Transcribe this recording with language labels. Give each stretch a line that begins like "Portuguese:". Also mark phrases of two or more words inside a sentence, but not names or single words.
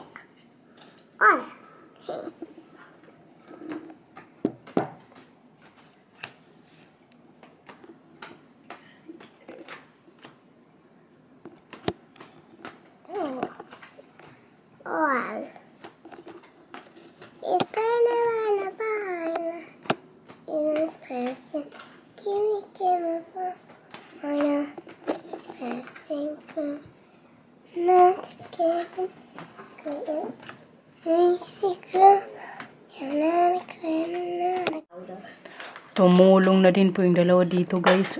Dutch: Oh. Oh. Ik kan er wel naar buiten. In een stress.
Filipino: Tumulong na din po yung dalawa dito, guys.